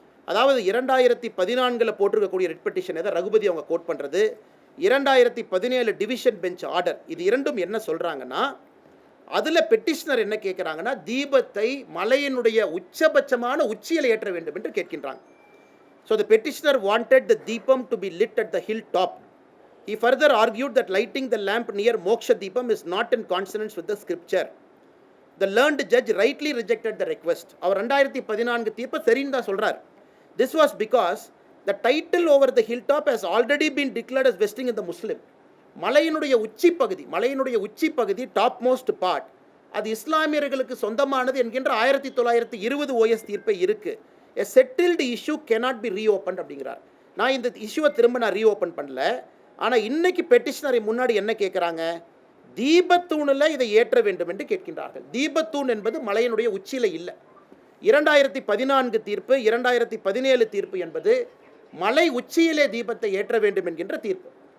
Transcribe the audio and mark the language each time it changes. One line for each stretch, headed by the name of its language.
Tamil: அதாவது 2014 போட்டிருக்கக்கூடிய red petition எதை ரகுபதி அவங்க கோட் பண்ணுறது, 2017 டிவிஷன் பெஞ்ச் ஆர்டர், இது இரண்டும் என்ன சொல்கிறாங்கன்னா, அதில் பெட்டிஷனர் என்ன கேட்குறாங்கன்னா, தீபத்தை மலையினுடைய உச்சபட்சமான உச்சியில் ஏற்ற வேண்டும் என்று கேட்கின்றாங்க.
English: So the petitioner wanted the deepam to be lit at the hilltop. He further argued that lighting the lamp near Moksha Deepam is not in consonance with the scripture. The learned judge rightly rejected the request.
Tamil: அவர் 2014 தீர்ப்பை சரின்னு தான் சொல்கிறார்.
English: This was because the title over the hilltop has already been declared as vesting in the Muslim.
Tamil: மலையினுடைய உச்சி பகுதி
English: top most part
Tamil: அது இஸ்லாமியர்களுக்கு சொந்தமானது என்கின்ற 1920 OS தீர்ப்பை இருக்குது.
English: A settled issue cannot be reopened
Tamil: அப்படிங்கிறார். நான் இந்த இஷ்யூவை திரும்ப ரீஓப்பன் பண்ணல. ஆனால் இன்னைக்கு பெட்டிஷனரை முன்னாடி என்ன கேட்குறாங்க, தீபத்தூணில் இதை ஏற்ற வேண்டும் என்று கேட்கின்றார்கள். தீபத்தூண் என்பது மலையினுடைய உச்சியில் இல்லை. 2014 தீர்ப்பு, 2017 தீர்ப்பு என்பது மலை உச்சியிலே தீபத்தை ஏற்ற வேண்டும் என்கின்ற தீர்ப்பு.